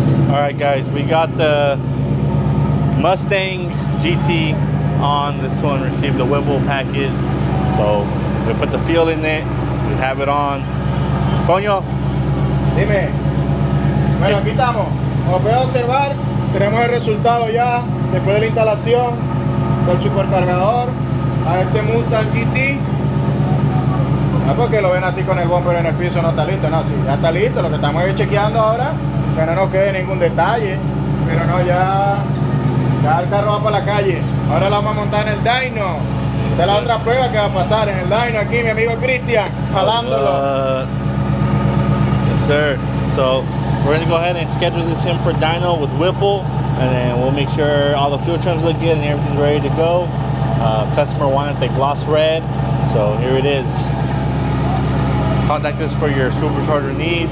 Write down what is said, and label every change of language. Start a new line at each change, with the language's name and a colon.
English: Alright guys, we got the Mustang GT on. This one received the Whipple package. So we put the fuel in it, we have it on.
Spanish: Coño. Dime. Bueno, aquí estamos. Como pueden observar, tenemos el resultado ya después de la instalación del supercargador a este Mustang GT. No es porque lo ven así con el bumper en el piso, no está listo, no, sí, ya está listo. Lo que estamos chequeando ahora, que no nos quede ningún detalle, pero no, ya el carro va para la calle. Ahora lo vamos a montar en el dyno. Esta es la otra prueba que va a pasar en el dyno aquí, mi amigo Cristian, jalándolo.
English: Yes, sir. So we're going to go ahead and schedule this in for dyno with Whipple, and then we'll make sure all the fuel trims look good and everything's ready to go. Customer wanted the gloss red, so here it is. Contact us for your supercharger needs.